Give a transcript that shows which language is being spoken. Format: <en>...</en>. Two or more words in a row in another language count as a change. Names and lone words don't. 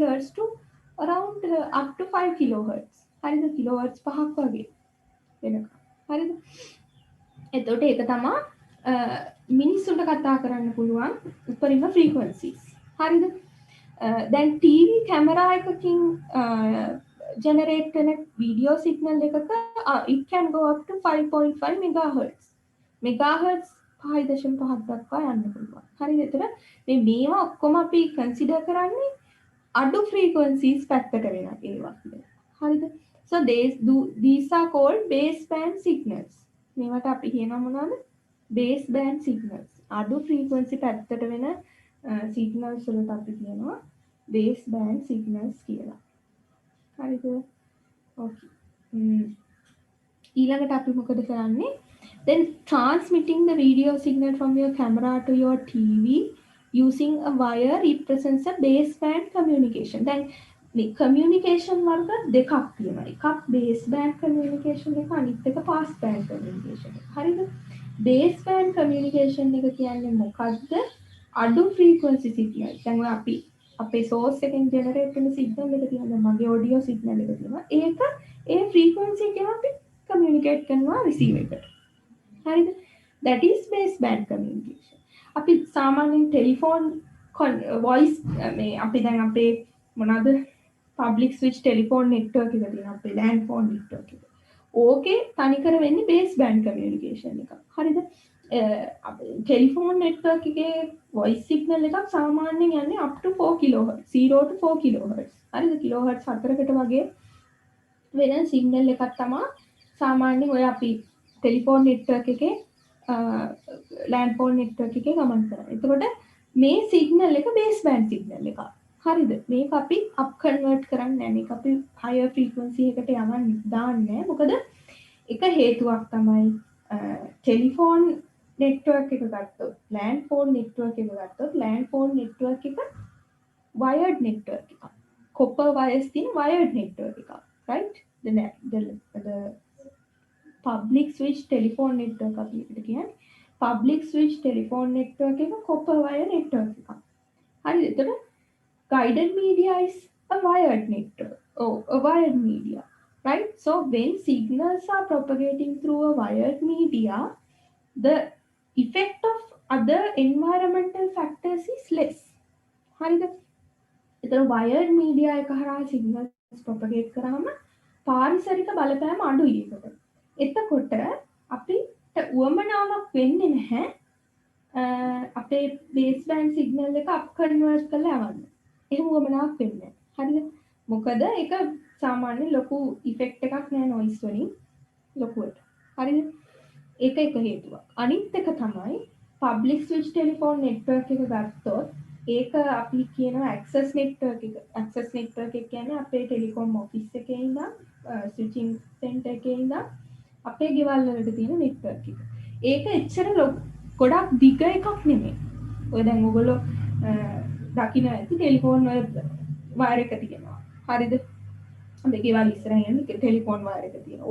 <en>hertz to around up to 5 kilohertz</en> <si>හරිද kilohertz පහක් වගේ වෙනකම් හරිද එතකොට ඒක තමයි මිනිස්සුන්ට කතා කරන්න පුළුවන් උපරිම frequencies හරිද දැන් TV කැමරා</si> <en>එකකින් generate කරන video signal එකක it can go up to 5.5 megahertz megahertz</en> <si>5.5 දක්වා යන්න පුළුවන් හරිද එතකොට මේවා ඔක්කොම අපි consider කරන්නේ අඩු frequencies පැත්තට වෙන ඒවා හරිද</si> <en>so these are called baseband signals</en> <si>මේවට අපි කියනවා මොනවද</si> <en>baseband signals</en> <si>අඩු frequency පැත්තට වෙන signals වලට අපි කියනවා</si> <en>baseband signals</en> <si>කියලා හරිද okay ඊළඟට අපි මොකද කරන්නේ</si> <en>then transmitting the video signal from your camera to your TV using a wire represents a baseband communication.</en> <si>Then මේ communication වර්ග දෙකක් තියෙනවා. එකක්</si> <en>baseband communication</en> <si>එක අනිත් එක</si> <en>passband communication</en> <si>එක. හරිද?</si> <en>baseband communication</en> <si>එක කියන්නේ මොකද්ද? අඩු</si> <en>frequency signal.</en> <si>දැන් ඔය අපි අපේ source එකෙන් generate වෙන signal එක තියෙනවා. මගේ</si> <en>audio signal</en> <si>එක තියෙනවා. ඒක ඒ frequency එකෙන් අපි communicate කරනවා receiver එකට. හරිද?</si> <en>that is baseband communication.</en> <si>අපි සාමාන්‍යයෙන්</si> <en>telephone voice</en> <si>මේ අපි දැන් අපේ මොනවාද</si> <en>public switch telephone network</en> <si>එක තියෙනවා අපේ</si> <en>land phone network</en> <si>එක. ඕකේ තනිකර වෙන්නේ</si> <en>baseband communication</en> <si>එක. හරිද?</si> <en>telephone network</en> <si>එකේ</si> <en>voice signal</en> <si>එකක් සාමාන්‍යයෙන් යන්නේ</si> <en>up to 4 kilohertz</en> <si>0 to 4 kilohertz. හරිද? kilohertz 4කට වගේ වෙන සිග්නල් එකක් තමයි සාමාන්‍යයෙන් ඔය අපි</si> <en>telephone network</en> <si>එකේ</si> <en>land phone network</en> <si>එකේ ගමන් කරනවා. එතකොට මේ සිග්නල් එක</si> <en>baseband signal</en> <si>එකක්. හරිද? මේක අපි</si> <en>up convert</en> <si>කරන්නේ නැහැ. මේක අපි</si> <en>higher frequency</en> <si>එකට යවන්න දාන්නේ නැහැ. මොකද එක හේතුවක් තමයි</si> <en>telephone network</en> <si>එක ගත්තොත්</si> <en>land phone network</en> <si>එක ගත්තොත්</si> <en>land phone network</en> <si>එක</si> <en>wired network</en> <si>එකක්.</si> <en>copper wires</en> <si>තියෙන</si> <en>wired network</en> <si>එකක්. right?</si> <en>the public switch telephone network</en> <si>අපි එකට කියන්නේ</si> <en>public switch telephone network එක copper wire network</en> <si>එකක්. හරිද?</si> <en>එතකොට guided media is a wired network. Oh, a wired media. Right? So when signals are propagating through a wired media, the effect of other environmental factors is less.</en> <si>හරිද? එතකොට</si> <en>wired media</en> <si>එක හරහා</si> <en>signals propagate</en> <si>කරාම පාරිසරික බලපෑම අඩුයි ඒකට. එතකොට අපිට උවමනාවක් වෙන්නේ නැහැ අපේ</si> <en>baseband signal</en> <si>එක</si> <en>up convert</en> <si>කරලා යවන්න. එහෙම උවමනාවක් වෙන්නේ නැහැ. හරිද? මොකද ඒක සාමාන්‍ය ලොකු effect එකක් නෑ noise වලින් ලොකුවට. හරිද? ඒක එක හේතුවක්. අනිත් එක තමයි</si> <en>public switch telephone network</en> <si>එක ගත්තොත් ඒක අපි කියනවා</si> <en>access network</en> <si>එක.</si> <en>access network</en> <si>එක කියන්නේ අපේ</si> <en>telecom office</en> <si>එකේ ඉඳන්</si> <en>switching center</en> <si>එකේ ඉඳන් අපේ ගෙවල් වලට තියෙන network එක. ඒක එච්චර ගොඩක් දිග එකක් නෙමෙයි. ඔය දැන් ඔයගොල්ලෝ දකින්න ඇති ටෙලිෆෝන් වල වයර් එක තියෙනවා. හරිද? අපේ ගෙවල් ඉස්සරහින්</si> <en>telephone wire</en> <si>එක තියෙනවා.</si>